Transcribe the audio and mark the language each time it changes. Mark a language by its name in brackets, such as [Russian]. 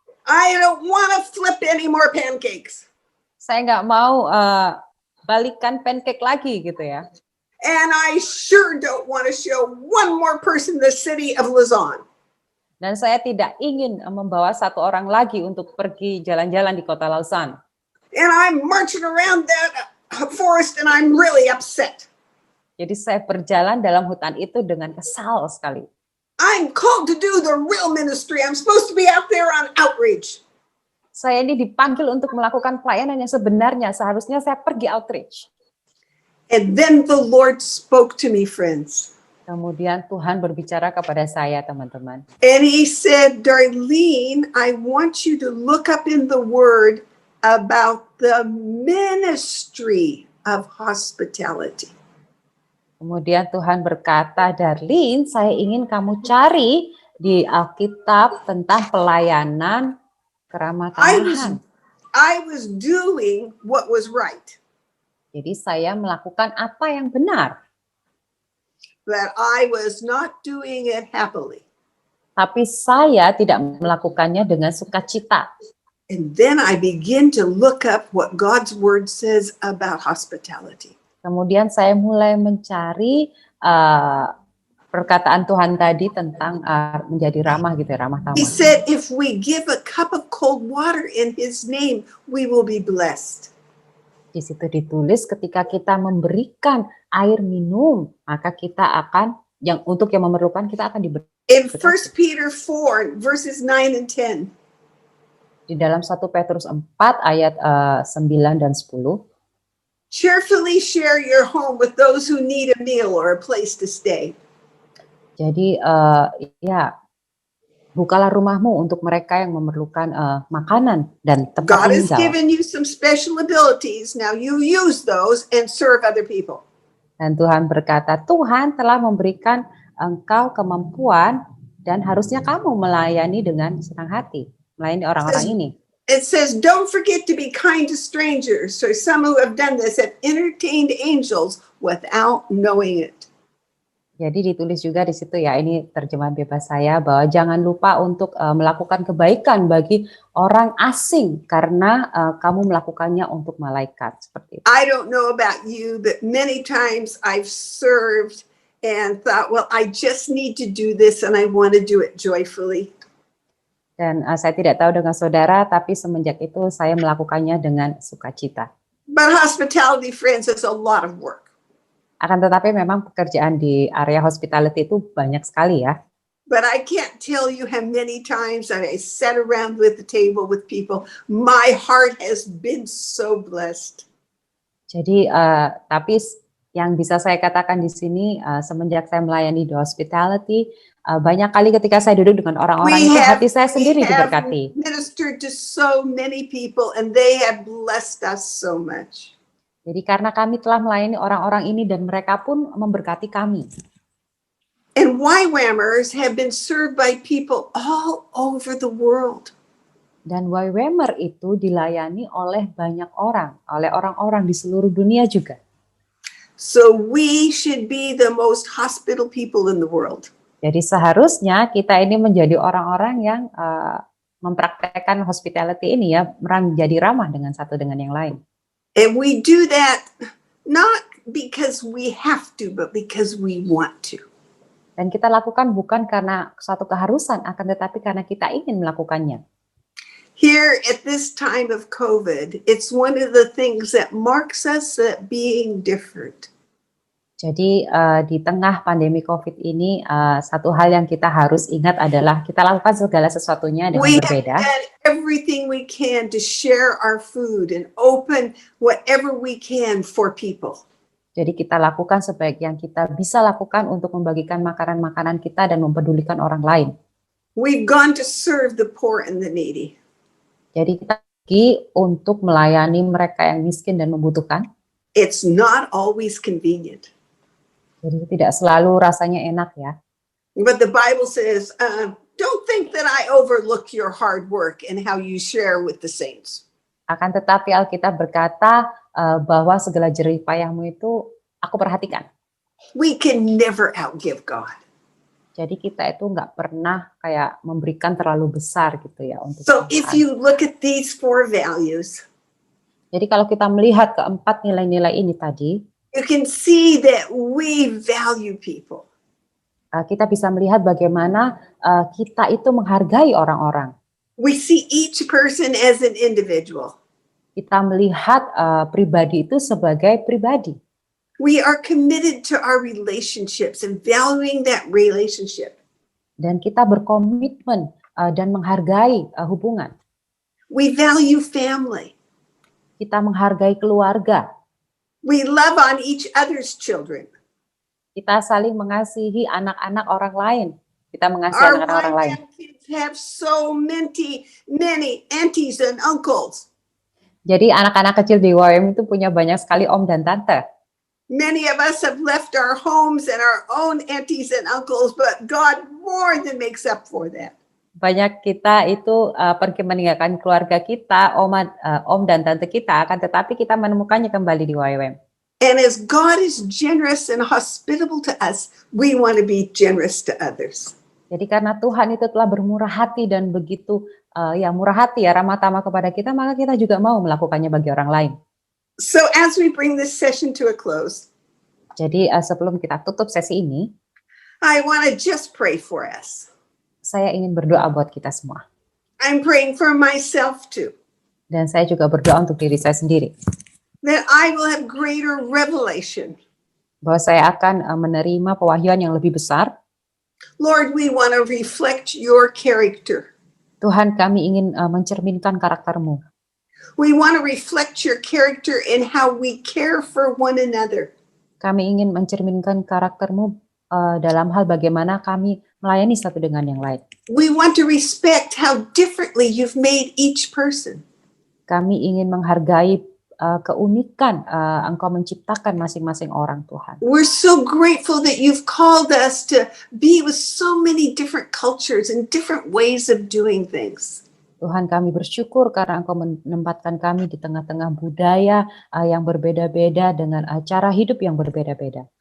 [English] I don't want to flip any more pancakes. [Indonesian] Saya nggak mau balikan pancake lagi gitu ya. [English] And I sure don't want to show one more person the city of Lausanne. [Indonesian] Dan saya tidak ingin membawa satu orang lagi untuk pergi jalan-jalan di kota Lausanne. [English] And I'm marching around that forest and I'm really upset. [Indonesian] Jadi saya berjalan dalam hutan itu dengan kesal sekali. [English] I'm called to do the real ministry. I'm supposed to be out there on outreach. [Indonesian] Saya ini dipanggil untuk melakukan pelayanan yang sebenarnya. Seharusnya saya pergi outreach. [English] And then the Lord spoke to me, friends. [Indonesian] Kemudian Tuhan berbicara kepada saya, teman-teman. [English] And he said, Darlene, I want you to look up in the word about the ministry of hospitality. [Indonesian] Kemudian Tuhan berkata, Darlene, saya ingin kamu cari di Alkitab tentang pelayanan keramah tamahan. [English] I was doing what was right. [Indonesian] Jadi saya melakukan apa yang benar. [English] But I was not doing it happily. [Indonesian] Tapi saya tidak melakukannya dengan sukacita. [English] And then I begin to look up what God's word says about hospitality. [Indonesian] Kemudian saya mulai mencari perkataan Tuhan tadi tentang menjadi ramah gitu ya, ramah tamah. [English] He said, if we give a cup of cold water in his name, we will be blessed. [Indonesian] Di situ ditulis ketika kita memberikan air minum, maka kita akan untuk yang memerlukan kita akan diberi. [English] In 1 Peter 4 verses 9 and 10. [Indonesian] Di dalam 1 Petrus 4 ayat 9 dan 10. [English] Cheerfully share your home with those who need a meal or a place to stay. [Indonesian] Jadi ya bukalah rumahmu untuk mereka yang memerlukan makanan dan tempat [English] God has [Indonesian] tinggal. [English] given you some special abilities. Now you use those and serve other people. [Indonesian] Dan Tuhan berkata, Tuhan telah memberikan engkau kemampuan Dan harusnya kamu melayani dengan senang hati, melayani orang-orang ini. [English] It says, don't forget to be kind to strangers. So some who have done this have entertained angels without knowing it. [Indonesian] Jadi ditulis juga di situ ya, ini terjemahan bebas saya, bahwa jangan lupa untuk melakukan kebaikan bagi orang asing karena kamu melakukannya untuk malaikat, seperti itu. [English] I don't know about you, but many times I've served and thought, well, I just need to do this and I want to do it joyfully. [Indonesian] Dan saya tidak tahu dengan saudara, tapi semenjak itu saya melakukannya dengan sukacita. [English] But hospitality, friends, is a lot of work. [Indonesian] Akan tetapi memang pekerjaan di area hospitality itu banyak sekali ya. [English] But I can't tell you how many times that I sat around with the table with people. My heart has been so blessed. [Indonesian] Jadi, tapi yang bisa saya katakan di sini, semenjak saya melayani di hospitality, banyak kali ketika saya duduk dengan orang-orang itu, hati saya sendiri diberkati. [English] Ministered to so many people and they have blessed us so much. [Indonesian] Jadi karena kami telah melayani orang-orang ini dan mereka pun memberkati kami. [English] And YWAMers have been served by people all over the world. [Indonesian] Dan YWAMer itu dilayani oleh banyak orang, oleh orang-orang di seluruh dunia juga. [English] So we should be the most hospitable people in the world. [Indonesian] Jadi seharusnya kita ini menjadi orang-orang yang mempraktekkan hospitality ini ya, menjadi ramah dengan satu dengan yang lain. [English] And we do that not because we have to, but because we want to. [Indonesian] Dan kita lakukan bukan karena suatu keharusan, akan tetapi karena kita ingin melakukannya. [English] Here at this time of COVID, it's one of the things that marks us at being different. [Indonesian] Jadi di tengah pandemi COVID ini, satu hal yang kita harus ingat adalah kita lakukan segala sesuatunya dengan berbeda. [English] We have done everything we can to share our food and open whatever we can for people. [Indonesian] Jadi kita lakukan sebaik yang kita bisa lakukan untuk membagikan makanan-makanan kita dan mempedulikan orang lain. [English] We've gone to serve the poor and the needy. [Indonesian] Jadi kita pergi untuk melayani mereka yang miskin dan membutuhkan. [English] It's not always convenient. [Indonesian] Jadi tidak selalu rasanya enak ya. [English] But the Bible says, don't think that I overlook your hard work and how you share with the saints. [Indonesian] Akan tetapi Alkitab berkata bahwa segala jerih payahmu itu aku perhatikan. [English] We can never outgive God. [Indonesian] Jadi kita itu nggak pernah kayak memberikan terlalu besar gitu ya untuk [English] So [Indonesian] Tuhan. [English] if you look at these four values, [Indonesian] jadi kalau kita melihat keempat nilai-nilai ini tadi, [English] you can see that we value people. [Indonesian] Kita bisa melihat bagaimana kita itu menghargai orang-orang. [English] We see each person as an individual. [Indonesian] Kita melihat pribadi itu sebagai pribadi. [English] We are committed to our relationships and valuing that relationship. [Indonesian] Dan kita berkomitmen dan menghargai hubungan. [English] We value family. [Indonesian] Kita menghargai keluarga. [English] We love on each other's children. [Indonesian] Kita saling mengasihi anak-anak orang lain. Kita mengasihi [English] Our [Indonesian] anak-anak orang lain. [English] kids have so many aunties and uncles. [Indonesian] Jadi anak-anak kecil di YWAM itu punya banyak sekali om dan tante. [English] Many of us have left our homes and our own aunties and uncles, but God more than makes up for that. [Indonesian] Banyak kita itu pergi meninggalkan keluarga kita, om dan tante kita, akan tetapi kita menemukannya kembali di YWAM. [English] And as God is generous and hospitable to us, we want to be generous to others. [Indonesian] Jadi karena Tuhan itu telah bermurah hati dan begitu murah hati ya, ramah tamah kepada kita, maka kita juga mau melakukannya bagi orang lain. [English] So as we bring this session to a close, [Indonesian] jadi sebelum kita tutup sesi ini, [English] I want to just pray for us. [Indonesian] Saya ingin berdoa buat kita semua. [English] I'm praying for myself too. [Indonesian] Dan saya juga berdoa untuk diri saya sendiri. [English] That I will have greater revelation. [Indonesian] Bahwa saya akan menerima pewahyuan yang lebih besar. [English] Lord, we want to reflect your character. [Indonesian] Tuhan, kami ingin mencerminkan karakter-Mu. [English] We want to reflect your character in how we care for one another. [Indonesian] Kami ingin mencerminkan karakter-Mu dalam hal bagaimana kami melayani satu dengan yang lain. [English] We want to respect how differently you've made each person. [Indonesian] Kami ingin menghargai keunikan Engkau menciptakan masing-masing orang, Tuhan. [English] We're so grateful that you've called us to be with so many different cultures and different ways of doing things. [Indonesian] Tuhan, kami bersyukur karena Engkau menempatkan kami di tengah-tengah budaya yang berbeda-beda dengan cara hidup yang berbeda-beda.